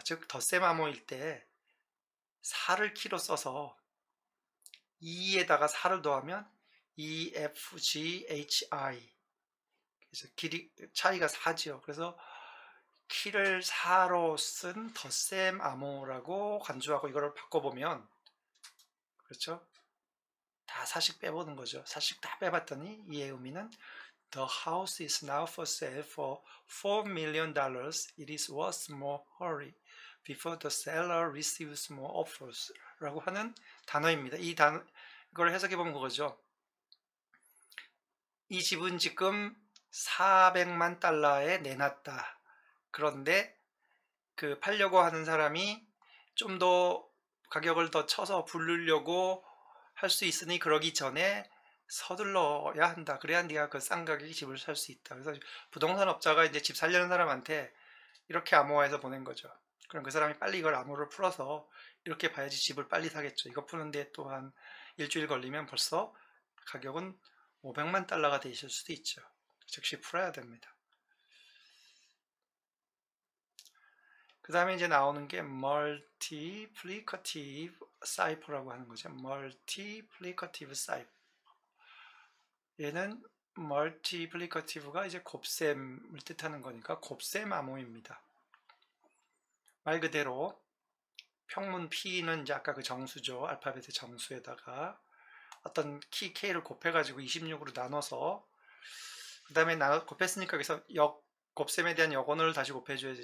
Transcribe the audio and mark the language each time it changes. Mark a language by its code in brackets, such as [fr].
[ko] 즉 덧셈 암호일 때 4를 키로 써서 2에다가 4를 더하면 E, F, G, H, I. 그래서 길이 차이가 4지요. 그래서 키를 4로 쓴 덧셈 암호라고 간주하고 이거를 바꿔보면 그렇죠? 다 4씩 빼보는 거죠. 4씩 다 빼봤더니 이의 의미는 [en] The house is now for sale for $4 million. It is worth more hurry before the seller receives more offers. [ko] 라고 하는 단어입니다. 이걸 해석해보면 그거죠. 이 집은 지금 400만 달러에 내놨다. 그런데 그 팔려고 하는 사람이 좀 더 가격을 더 쳐서 부르려고 할 수 있으니 그러기 전에 서둘러야 한다. 그래야 네가 그 싼 가격에 집을 살 수 있다. 그래서 부동산 업자가 이제 집 살려는 사람한테 이렇게 암호화해서 보낸 거죠. 그럼 그 사람이 빨리 이걸 암호를 풀어서 이렇게 봐야지 집을 빨리 사겠죠. 이거 푸는데 또한 일주일 걸리면 벌써 가격은 500만 달러가 되실 수도 있죠. 즉시 풀어야 됩니다. 그 다음에 이제 나오는 게 multiplicative cipher라고 하는 거죠. multiplicative cipher. 얘는 multiplicative가 이제 곱셈을 뜻하는 거니까 곱셈 암호입니다. 말 그대로 평문 P는 이제 아까 그 정수죠. 알파벳의 정수에다가 어떤 키 K를 곱해가지고 26으로 나눠서 그 다음에 곱했으니까 여기서 곱셈에 대한 역원을 다시 곱해줘야지.